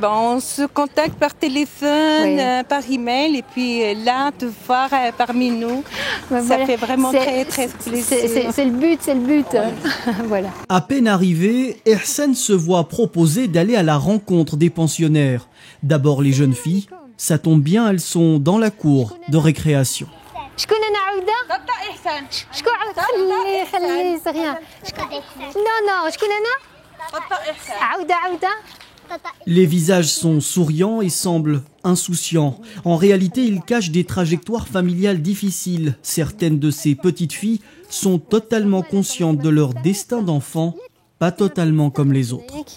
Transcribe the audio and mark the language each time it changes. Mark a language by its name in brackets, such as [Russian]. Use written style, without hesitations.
[French] On se contacte par téléphone, par email, et puis là, te voir parmi nous, ça fait vraiment très très plaisir. C'est le but. Voilà. À peine arrivée, Ihsan se voit proposer d'aller à la rencontre des pensionnaires. D'abord les jeunes filles, ça tombe bien, elles sont dans la cour de récréation. [Arabic] شكون انا عوده؟ إحسان. شكون خليه صغيره. [French] Non, [Arabic] شكون انا؟ إحسان. عوده [French] Les visages sont souriants et semblent insouciants. En réalité, ils cachent des trajectoires familiales difficiles. Certaines de ces petites filles sont totalement conscientes de leur destin d'enfant, pas totalement comme les autres.